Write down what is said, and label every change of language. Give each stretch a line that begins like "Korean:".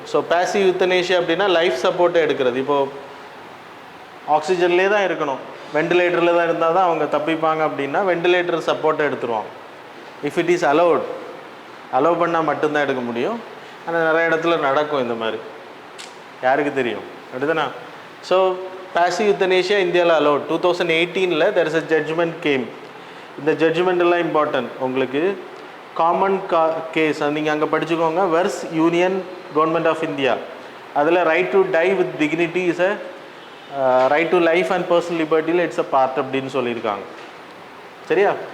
Tamil: So passive euthanasia அப்படின்னா life சப்போர்ட்டை எடுக்கிறது. இப்போது ஆக்சிஜன்லேயே தான் இருக்கணும், வெண்டிலேட்டரில் தான் இருந்தால் தான் அவங்க தப்பிப்பாங்க அப்படின்னா வெண்டிலேட்டர் சப்போர்ட்டை எடுத்துருவாங்க.
English: if it is allot,
Tamil: allow பண்ணால் மட்டும்தான் எடுக்க முடியும். ஆனால் நிறைய இடத்துல நடக்கும் இந்த மாதிரி, யாருக்கு தெரியும், அப்படிதானே? ஸோ பேசிவ் யூத்தனேஷியா இந்தியாவில் allot.
English: 2018 there is a judgment came.
Tamil: இந்த ஜட்ஜ்மெண்ட்டெல்லாம் இம்பார்ட்டன்ட் உங்களுக்கு. காமன் கேஸ் நீங்கள் அங்கே படிச்சுக்கோங்க.
English: versus union government of India, அதில் right to die with dignity is a right to life and personal லிபர்ட்டியில் it's a part
Tamil: அப்படின்னு சொல்லியிருக்காங்க. சரியா?